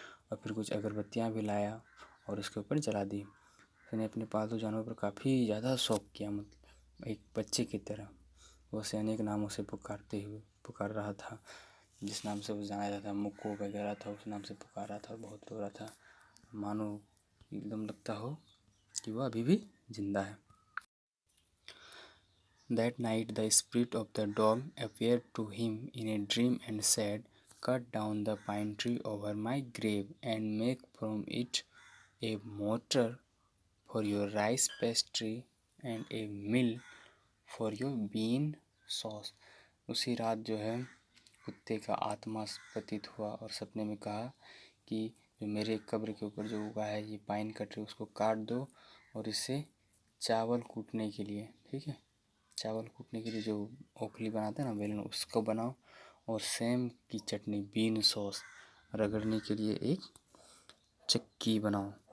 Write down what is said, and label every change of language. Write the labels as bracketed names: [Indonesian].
[Hindi] और फिर कुछ अगरबत्तियाँ भी लाया और उसके ऊपर जला दी। उसने अपने पालतू जानवर पर काफ़ी ज़्यादा शौक किया, मतलब एक बच्चे की तरह। वो उसे अनेक नामों से पुकार रहा था, जिस नाम से वो जाना जाता था, मुक्कू वगैरह था, उस नाम से पुकार रहा था और बहुत रो रहा था, मानो एकदम लगता हो कि वह अभी भी जिंदा है। [English] That night the spirit of the dog appeared to him in a dream and said, "Cut down the pine tree over my grave and make from it a mortar for your rice pastry and a mill for your bean sauce." [Hindi] उसी रात जो है कुत्ते का आत्मा प्रतीत हुआ और सपने में कहा कि जो मेरे कब्र के ऊपर जो उगा है ये पाइन का ट्री, उसको काट दो और इससे चावल कूटने के लिए, ठीक है, चावल कूटने के लिए जो ओखली बनाते हैं ना, बेलन, उसको बनाओ और सेम की चटनी, बीन सॉस रगड़ने के लिए एक चक्की बनाओ।